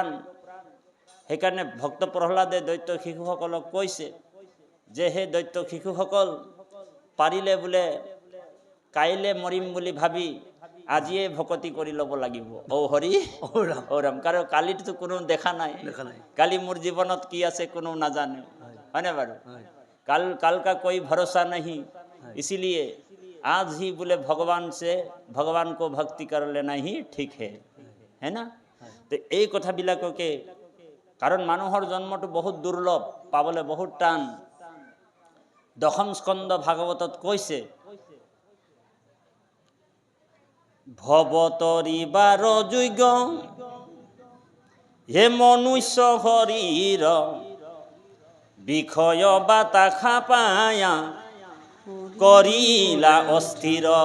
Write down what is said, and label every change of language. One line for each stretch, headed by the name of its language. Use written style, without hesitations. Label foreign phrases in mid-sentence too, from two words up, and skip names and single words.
Assamese: সেইকাৰণে ভক্ত প্ৰহ্লাদে দৈত্য শিশুসকলক কৈছে যে, হে দৈত্য শিশুসকল, পাৰিলে বোলে কাইলৈ মৰিম বুলি ভাবি আজিয়ে ভকতি কৰি ল'ব লাগিব। ঔ হৰি ঔ ৰাম। কাৰণ কালিতো কোনো দেখা নাই, কালি মোৰ জীৱনত কি আছে কোনো নাজানে, হয়নে বাৰু?
Hindi: কাল का कोई भरोसा नहीं, इसीलिए आज ही बोले भगवान से भगवान को भक्ति कर लेना ही ठीक है ना?
Assamese: তো এই কথাবিলাককে, কাৰণ মানুহৰ জন্মটো বহুত দুৰ্লভ, পাবলৈ বহুত টান। দশম স্কন্ধ ভাগৱতত কৈছে, ভৱতৰিবাৰ যোগ্য হে মনুষ্য শৰীৰ, বিষয় বাতাসা পায়া কৰিলা অস্থিৰ।